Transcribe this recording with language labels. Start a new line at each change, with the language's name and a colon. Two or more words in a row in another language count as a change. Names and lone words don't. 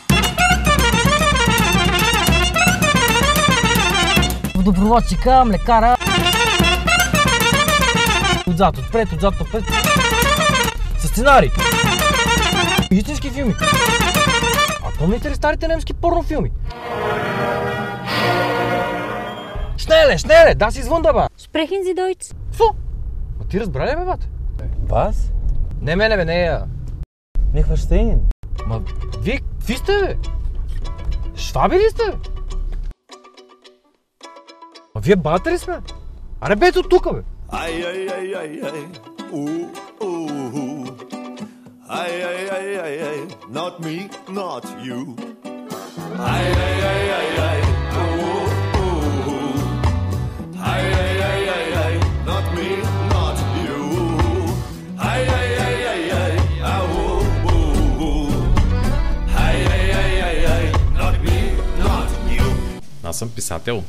Bulgarian: Водопроводчика, млекара. Отзад, отпред. Със сценарий. Истински филми. А помните ли старите немски порнофилми?
German: Schnelle, das ist wunderbar. Sprechen Sie Deutsch?
Bulgarian: Фу! Ма ти разбра ли, бе, бате?
German: Was?
Bulgarian: Не мене, бе, не я.
German: Nicht verstehen.
Bulgarian: Ма, вие, какви сте, бе? Шваби ли сте, бе? Ма, вие бате ли сме? Аре, бе, ето тука, бе. Ай,
English: not me, not you. Ай, not me, not you. Ай, not me, not you.
Bulgarian: Аз съм писател.